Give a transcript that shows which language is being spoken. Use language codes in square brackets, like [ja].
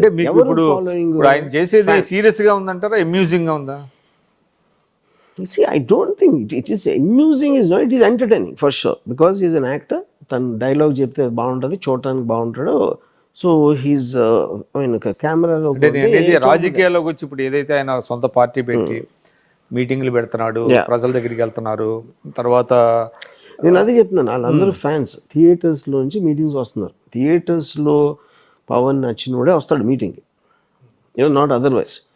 [te] అంటే మీకు ఇప్పుడు ఆయన చేసేది సీరియస్ గా ఉందంటారా, అమ్యూజింగ్ గా ఉందా? [en] See, I don't think it is amusing, is not, it is entertaining for sure because he is an actor. [te] తన డైలాగ్ చెప్తే బాగుంటుంది, చూడటానికి బాగుంటాడు. [en] so he's I mean కెమెరాలో [te] రాజకీయాల్లోకి వచ్చి ఇప్పుడు ఏదైతే ఆయన సొంత పార్టీ పెట్టి మీటింగ్లు పెడుతున్నాడు, ప్రజల దగ్గరికి వెళ్తున్నారు, తర్వాత నేను అదే చెప్తున్నాను, వాళ్ళందరూ ఫ్యాన్స్ థియేటర్స్ లోంచి మీటింగ్స్ వస్తున్నారు. థియేటర్స్ లో పవన్ నచ్చినోడే వస్తాడు మీటింగ్కి. [en] Not otherwise.